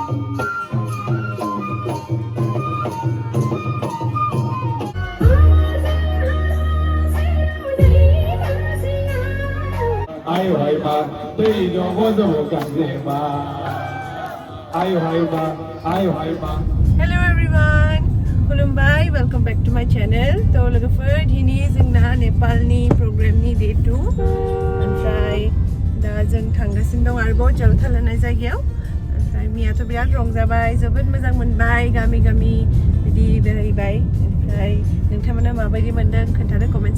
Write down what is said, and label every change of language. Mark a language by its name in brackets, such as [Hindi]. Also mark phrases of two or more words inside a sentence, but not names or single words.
[Bodo] Ayo hai ba, tui do bodo gami ba. Ayo hai ba, ayo hai ba. [English] Hello everyone, mwngwn, welcome back to my channel. [Bodo] So lwgwmwnbai dini जोंना नेपालनि programनि day 2 ओमफ्राय दा जों थांगासिनो दं आरोबाव जलथाल होननाय जायगायाव ओमफ्राय मियाथ' बिराद रंजाबाय जोबोद मोजां मोनबाय गामि गामि बिदि बेरायबाय ओमफ्राय नोंथांमोना माबायदि मोनदों खोन्थादो कमेन्ट